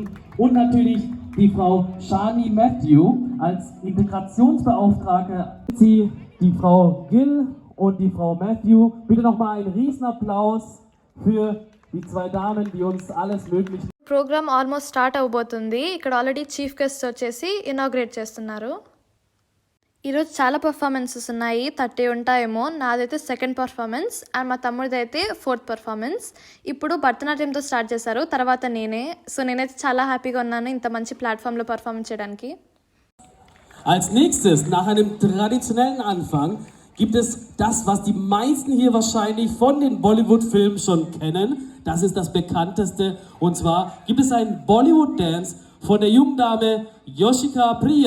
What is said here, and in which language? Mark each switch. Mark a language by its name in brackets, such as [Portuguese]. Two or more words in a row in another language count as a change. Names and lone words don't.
[German] Und natürlich die Frau Shani Matthew als Integrationsbeauftragte. Sie, die Frau Gill und die Frau Matthew. Bitte nochmal einen Riesenapplaus für die zwei Damen, die uns alles möglich machen. [English] program almost start [Telugu] అవబోతుంది. ఇక్కడ ఆల్రెడీ [English] chief guest [Telugu] వచ్చేసి ఇనాగ్రేట్ చేస్తున్నారు. ఈరోజు చాలా పర్ఫార్మెన్సెస్ ఉన్నాయి, 30 ఉంటాయేమో. నాదైతే [English] second performance and [Telugu] మా తమ్ముడిదైతే [English] fourth performance. [Telugu] ఇప్పుడు భరతనాట్యంతో స్టార్ట్ చేశారు, తర్వాత నేనే. సో నేనైతే చాలా హ్యాపీగా ఉన్నాను ఇంత మంచి ప్లాట్ఫామ్లో పర్ఫార్మ్ చేయడానికి. [German] Als nächstes, nach einem traditionellen Anfang, gibt es das, was die meisten hier wahrscheinlich von den Bollywood-Filmen schon kennen. Das ist das bekannteste. Und zwar gibt es einen Bollywood-Dance von der jungen Dame Yoshika Priya.